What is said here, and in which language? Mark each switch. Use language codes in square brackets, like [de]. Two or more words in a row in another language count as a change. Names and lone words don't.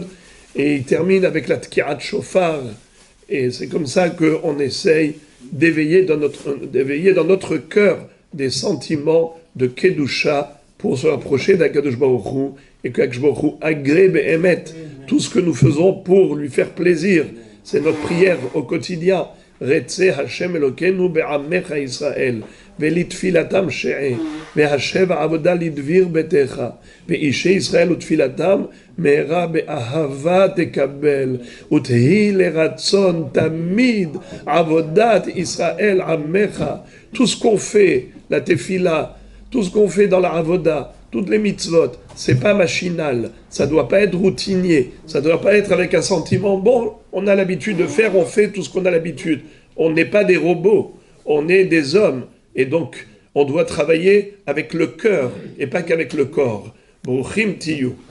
[fr] Et ils terminent avec la [he] תקיעת שופר. [fr] Et c'est comme ça qu'on essaye d'éveiller dans notre cœur des sentiments de Kedusha pour se rapprocher d' [he] הקדוש ברוך הוא [fr] et qu' [he] הקדוש ברוך הוא [fr] agrée be'emet tout ce que nous faisons pour lui faire plaisir. C'est notre prière au quotidien. [he] רצה השם אלוקינו בעמך ישראל ולתפילתם שעה והשב עבודה לדביר ביתך ואשי ישראל ותפילתם מהרה באהבה תקבל ותהי לרצון תמיד עבודת ישראל עמך. [fr] Tout ce qu'on fait, la tefila, tout ce qu'on fait dans la avoda, toutes les mitzvot, c'est pas machinal, ça doit pas être routinier, ça doit pas être avec un sentiment, bon, on a l'habitude de faire, on fait tout ce qu'on a l'habitude. On n'est pas des robots, on est des hommes, et donc on doit travailler avec le cœur, et pas qu'avec le corps. [he] ברוכים תהיו.